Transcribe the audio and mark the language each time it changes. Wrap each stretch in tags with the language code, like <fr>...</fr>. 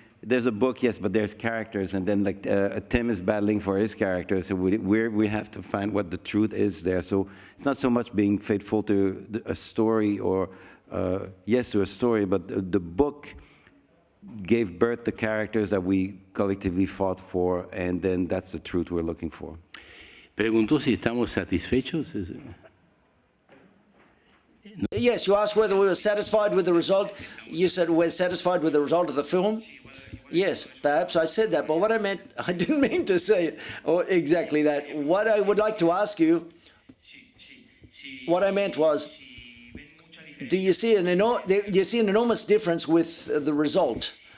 <en>There's a book, yes, but there's characters, and then like Tim is battling for his character, so we have to find what the truth is there. So it's not so much being faithful to a story or yes to a story, but the book gave birth to characters that we collectively fought for, and then that's the truth we're looking for.</en> <es>Preguntó si estamos satisfechos.</es> <en>Yes, you asked whether we were satisfied with the result. You said we're satisfied with the result of the film. Yes, perhaps I said that, but what I meant, I didn't mean to say it, or exactly that. What I would like to ask you, what I meant was, do you see an enormous difference with the result?</en>